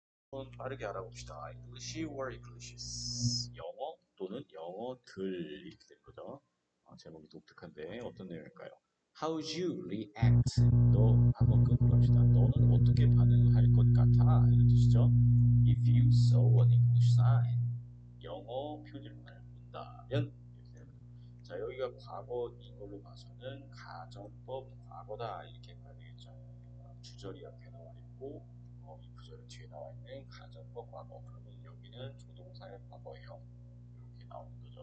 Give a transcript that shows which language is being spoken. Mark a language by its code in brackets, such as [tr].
[ko] 한번 빠르게 알아봅시다. [en] English or Englishes. [ko] 영어 또는 영어들 이렇게 되는 거죠. 제목이 독특한데 어떤 내용일까요? [en] How would you react? [ko] 너 한번 끊고 갑시다. 너는 어떻게 반응할 것 같아? 이런 뜻이죠. [en] If you saw an English sign. [ko] 영어 표지판을 본다면 이렇게 됩니다. 자, 여기가 과거인 걸로 봐서는 가정법 과거다 이렇게 봐야 되겠죠. 주절이 앞에 나와 있고 이 부절이 뒤에 나와 있는 가정법 과거. 그러면 여기는 조동사의 과거예요. 이렇게 나오는 거죠.